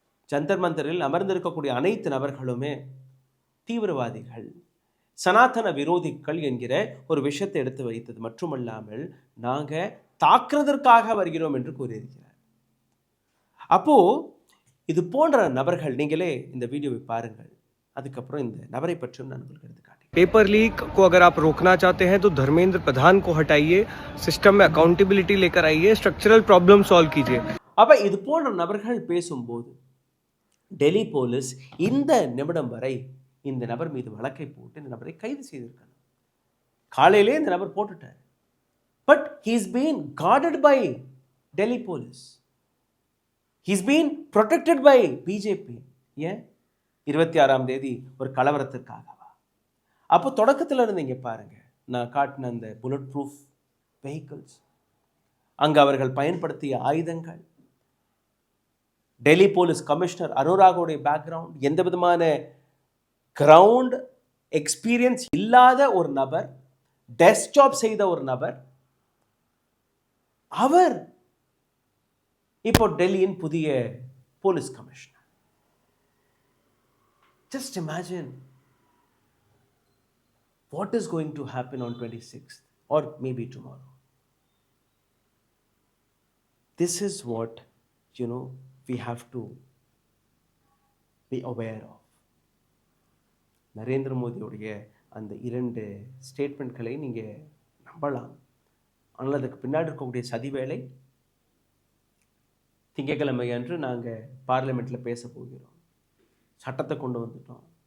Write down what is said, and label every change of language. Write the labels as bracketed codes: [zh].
[ta] ஜந்தர் மந்தரில் அமர்ந்திருக்கக்கூடிய அனைத்து நபர்களுமே தீவிரவாதிகள், சனாதன விரோதிகள் என்கிற ஒரு விஷயத்தை எடுத்து வைத்தது மட்டுமல்லாமல் நாங்கள் தாக்குறதற்காக வருகிறோம் என்று கூறியிருக்கிறார். அப்போ இது போன்ற நபர்கள், நீங்களே இந்த வீடியோவை பாருங்கள், அதுக்கப்புறம் இந்த நபரை பற்றியும் நான் உங்களுக்கு எடுத்து காட்டுகிறேன். [hi] पेपर लीक को अगर आप रोकना चाहते हैं तो धर्मेंद्र प्रधान को हटाइए, सिस्टम में अकाउंटेबिलिटी लेकर आइए, स्ट्रक्चरल प्रॉब्लम सॉल्व कीजिए. [ta] அப்ப இது போன்ற நபர்கள் பேசும்போது டெல்லி போலீஸ் இந்த நிமிடம் வரை இந்த நபர் மீது வழக்கை போட்டு இந்த நபரை கைது செய்திருக்கணும். காலையிலே இந்த நபர் போட்டுட்டார். [en] But he's been guarded by Delhi police. He's been protected by BJP. [ta] ஏன்? 26ஆம் தேதி ஒரு கலவரத்திற்காகவா? அப்போ தொடக்கத்தில் இருந்து இங்கே பாருங்க, நான் காட்டின அந்த புல்லட் ப்ரூஃப் வெஹிக்கிள்ஸ், அங்கே அவர்கள் பயன்படுத்திய ஆயுதங்கள், டெல்லி போலீஸ் கமிஷனர் அனுராகோடைய பேக்ரவுண்ட், எந்த விதமான கிரவுண்ட் எக்ஸ்பீரியன்ஸ் இல்லாத ஒரு நபர், டெஸ்க் ஜாப் செய்த ஒரு நபர், அவர் இப்போ டெல்லியின் புதிய police commissioner. [en] Just imagine what is going to happen on 26th or maybe tomorrow. This is what, we have to be aware of. [ta] Narendra மோடியுடைய அந்த 2 ஸ்டேட்மெண்ட்களை நீங்கள் நம்பலாம். ஆனால் அதுக்கு பின்னாடி இருக்கக்கூடிய சதி வேலை திங்கட்கிழமை அன்று நாங்கள் பார்லிமெண்ட்டில் பேச போகிறோம், சட்டத்தை கொண்டு வந்துட்டோம்.